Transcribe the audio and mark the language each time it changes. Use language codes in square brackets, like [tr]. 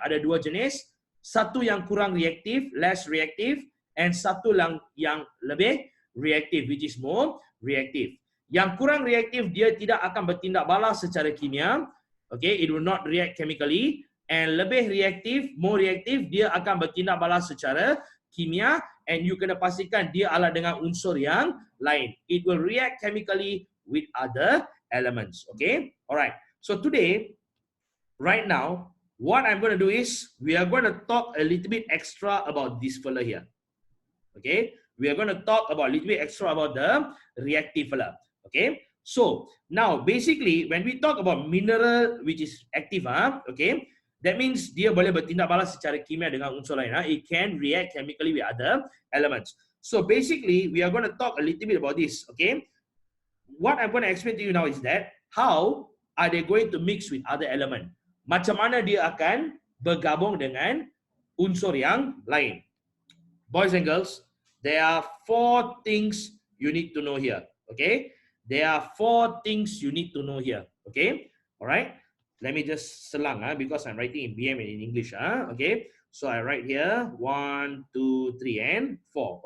[ms] Ada dua jenis. Satu yang kurang reaktif, [en] less reactive, [ms] and satu yang lebih reaktif, [en] which is more reactive. [ms] Yang kurang reaktif, dia tidak akan bertindak balas secara kimia. [en] Okay, it will not react chemically. [ms] And lebih reaktif, more reaktif, dia akan bertindak balas secara kimia. And you kena pastikan dia adalah dengan unsur yang lain. [en] It will react chemically with other elements. Okay, alright. So today, right now, what I'm going to do is we are going to talk a little bit extra about this fella here. Okay, we are going to talk about a little bit extra about the reactive fella. Okay, so now basically when we talk about mineral which is active, okay, that means [ms] dia boleh bertindak balas secara kimia dengan unsur lain. [en] It can react chemically with other elements. So basically, we are going to talk a little bit about this. Okay, what I'm going to explain to you now is that how are they going to mix with other element? [ms] Macam mana dia akan bergabung dengan unsur yang lain? [en] Boys and girls, there are 4 things you need to know here. Okay, there are 4 things you need to know here. Okay, all right. Let me just selang because I'm writing in BM and in English. Okay, so I write here 1, 2, 3, and 4.